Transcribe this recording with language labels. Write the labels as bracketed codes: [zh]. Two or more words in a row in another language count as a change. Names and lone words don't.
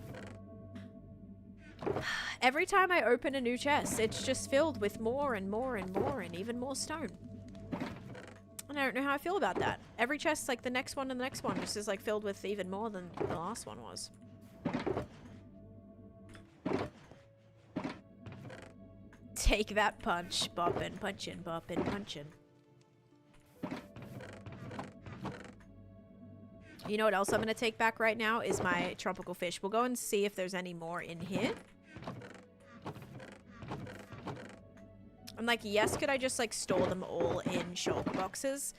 [en] Every time I open a new chest, it's just filled with more and more and more and even more stone. And I don't know how I feel about that. Every chest, like the next one and the next one, just is like filled with even more than the last one was. Take that punch. Boppin', punchin', boppin', punchin'. You know what else I'm going to take back right now is my tropical fish. We'll go and see if there's any more in here. I'm like, yes, could I just like store them all in shulker boxes?